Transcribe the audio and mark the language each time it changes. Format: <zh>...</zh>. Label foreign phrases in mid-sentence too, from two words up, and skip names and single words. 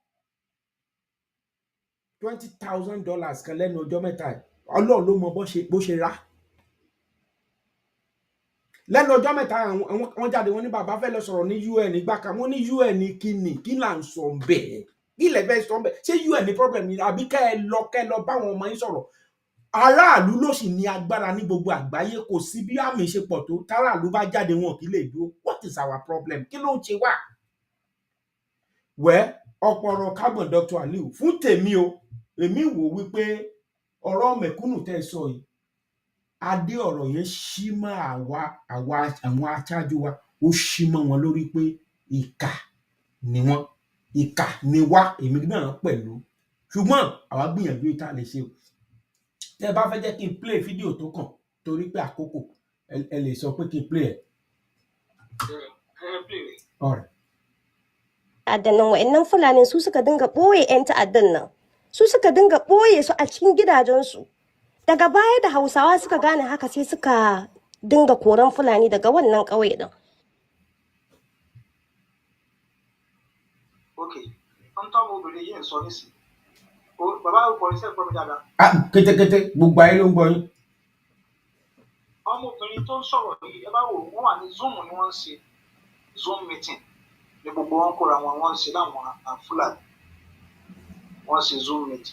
<yo>$20,000 kan lẹ́nu ọjọ́ mẹ́ta ẹ̀ Ọlọ́run ló mọ bó ṣe rà lẹ́nu ọjọ́ mẹ́ta wọ́n jáde wọ́n ní bàbá fẹ́ lọ sọ̀rọ̀ ní UN ìgbà kan wọ́n ní UN kí là ń sọ bẹ́ẹ̀ kí lẹ fẹ́ sọ bẹ́ẹ̀ ṣé UN ní problem ni àbí kẹ́ ẹ lọ báwọn ọmọ yín sọ̀rọ̀ aráàlú ló sì ní agbára ní gbogbo àgbáyé kò sí bí àmì ṣe pọ̀ tó táráàlú bá jáde wọn kì í lè dúró</yo> <en>what is our problem</en> <yo>kí ló ń ṣe wá wẹ́ ọ̀pọ̀rọ̀ kágbọ̀n Dr. Aliu fún tèmi o èmi wò wípé ọ̀rọ̀ mẹ̀kúnnù tẹ́ sọ yìí adé ọ̀rọ̀ yẹn ṣí mọ́ àwọn aṣáájú wa ó ṣí mọ́ wọn lórí pé ìkà ni wọ́n ìkà ni wá èmi náà pẹ̀lú ṣùgbọ́n àwa gbìyànjú ìta lè ṣe o tẹ́ bá fẹ́ jẹ́ kí n play fídíò tó kàn torí pé àkókò ẹ lè sọ pé kí n play ẹ̀.</yo> <ha>Ta'addan wa'annan Fulanin su suka dinga ɓoye 'yan ta'addan nan su suka dinga ɓoye su a cikin gidajensu daga baya da Hausawa suka gane haka sai suka dinga koran Fulani daga wannan ƙauye din.</ha> <yo>Okay, wọ́n tọ́ ọmọ obìnrin yìí ń sọ nísìnyí bàbá òkò iṣẹ́ ìgbọ́ mi dáadáa. Kétékété gbogbo ayé ló ń gbọ́ yín. Ọmọbìnrin tó ń sọ̀rọ̀ yìí ẹ bá wò wọ́n wà ní Zoom ni wọ́n ń ṣe Zoom meeting ní gbogbo wọn kóra wọn ń ṣe láwọn Fúlàní wọ́n ń ṣe Zoom meeting.</yo>